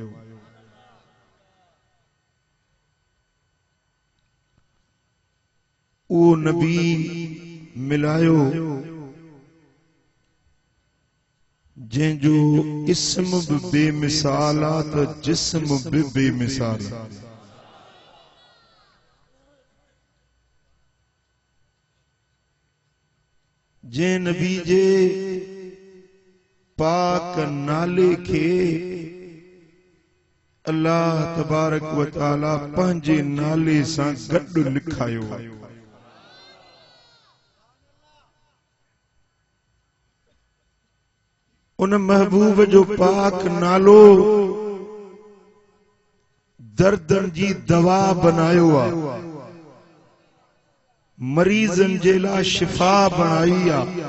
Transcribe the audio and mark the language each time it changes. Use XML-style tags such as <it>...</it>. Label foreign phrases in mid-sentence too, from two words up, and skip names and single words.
<sd>ओ नबी मिलायो जंहिंजो इस्म भी बेमिसाल आ त जिस्म भी बेमिसाल आ। जे नबी जे पाक नाले खे अल्लाह</sd> <ar>تبارك وتعالى</ar> <sd>पंहिंजे नाले सां गॾु लिखायो। उन महबूब जो पाक नालो दर्दन जी दवा बनायो आ, मरीजन जे ला शिफा बनाई आ।</sd>